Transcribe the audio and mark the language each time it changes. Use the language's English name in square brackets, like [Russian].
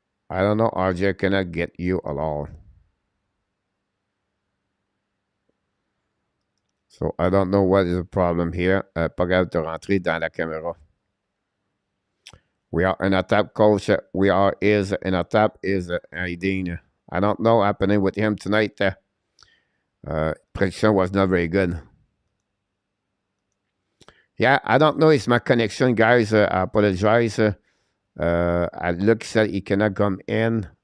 [English] I don't know, RJ, cannot get you at all. So I don't know what is the problem here. [French] Pas capable de rentrer dans la caméra. [English] We are in a tap, coach. We are is in a tap is Aideen. I don't know what happening with him tonight. Prediction was not very good. Yeah, I don't know. It's my connection, guys. I apologize. Luke said he cannot come in.